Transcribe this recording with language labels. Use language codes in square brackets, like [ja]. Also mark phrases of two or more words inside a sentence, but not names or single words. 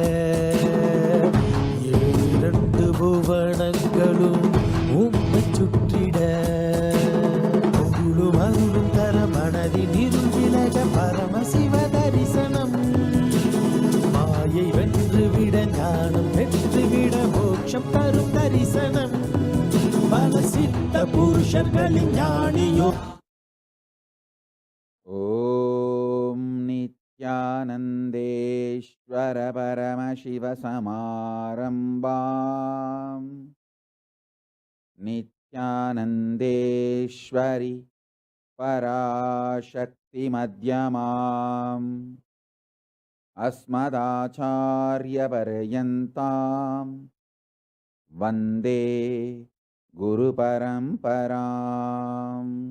[ta] இரண்டு புவனங்களும் உம்மை சுற்றிட பொருளும் அருளும் தர மனதின் இருள் விலக பரமசிவ தரிசனம் மாயை வென்றுவிட ஞானம் பெற்றுவிட மோட்சம் தரும் தரிசனம் பல சித்த புருஷர்களின் ஞானியோ [sa] ॐ नित्यानन्देश्वर परमशिवसमारम्भाम् नित्यानन्देश्वरि पराशक्तिमध्यमाम् अस्मदाचार्यपर्यन्तां वन्दे गुरुपरम्पराम्